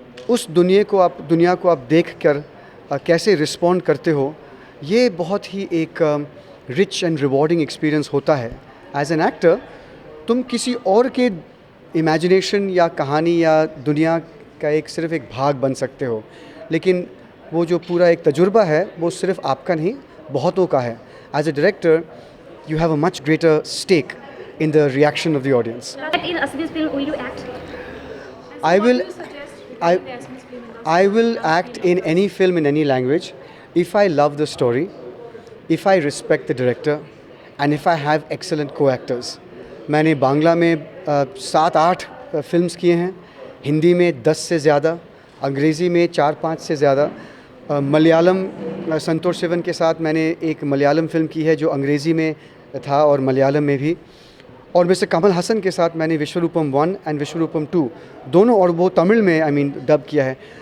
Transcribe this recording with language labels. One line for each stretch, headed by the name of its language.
Hindi: उस दुनिया को आप देखकर कैसे रिस्पॉन्ड करते हो, ये बहुत ही एक
English: rich and rewarding experience
Hindi: होता है.
English: as an actor
Hindi: तुम किसी और के इमेजिनेशन या कहानी या दुनिया का सिर्फ एक भाग बन सकते हो, लेकिन वो जो पूरा एक तजुर्बा है वो सिर्फ आपका नहीं बहुतों का है.
English: As a director, you have a much greater stake in the reaction of the audience. In Assamese film, will you act? I will act in any film in any language if I love the story, if I respect the director, and if I have excellent co-actors.
Hindi: मैंने बांग्ला में 7-8 films किए हैं, हिंदी में 10 से ज़्यादा, अंग्रेज़ी में 4-5 से ज़्यादा. मलयालम संतोष शिवन के साथ मैंने एक मलयालम फ़िल्म की है जो अंग्रेज़ी में था और मलयालम में भी. और मिस्टर कमल हसन के साथ मैंने विश्वरूपम 1 एंड विश्वरूपम 2 दोनों, और वो तमिल में डब किया है.